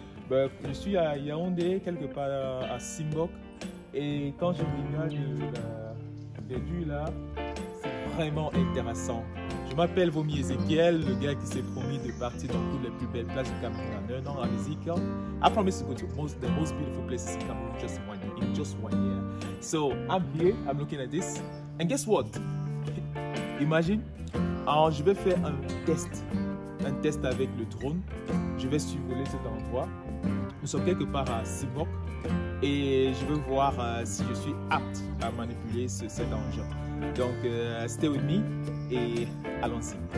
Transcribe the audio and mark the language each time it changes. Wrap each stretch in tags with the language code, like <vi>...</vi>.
<fr>Je suis à Yaoundé, quelque part à Simbok, et quand je regarde la verdure là, c'est vraiment intéressant. Je m'appelle Vomi Ezekiel, le gars qui s'est promis de partir dans toutes les plus belles places du Cameroun en 1 an en musique.</fr> <en>I promise to go to the most beautiful places in Cameroon in just one year. So I'm here, I'm looking at this, and guess what?</en> <fr>Imagine, alors je vais faire un test avec le drone. Je vais survoler cet endroit. Nous sommes quelque part à Simbok et je veux voir si je suis apte à manipuler cet engin. Donc,</fr> <en>stay with me</en> <fr>et allons-y.</fr>